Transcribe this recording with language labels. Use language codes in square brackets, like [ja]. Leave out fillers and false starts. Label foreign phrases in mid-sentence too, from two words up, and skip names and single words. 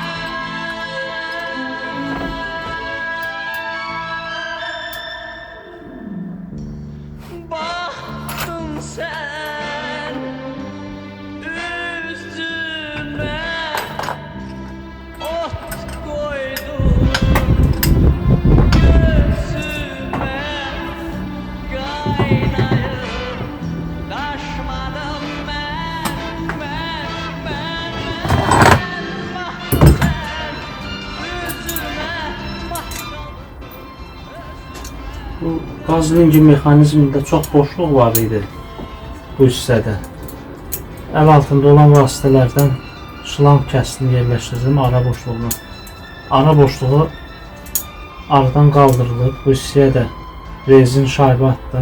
[tr] Baxdın sən üzümə ot koydun, gözüme kaynayıp taşmadım ben. Baktın sen üzüme, baktın. [az] Bu qaz lingi mexanizmində çox boşluq var idi bu hissədə. Əl altında olan vasitələrdən şlanq kəsdini yerləşdirdim ara boşluğuna. Ara boşluğu aradan qaldırılıb. Bu hissəyə də rezin şaybə atdım.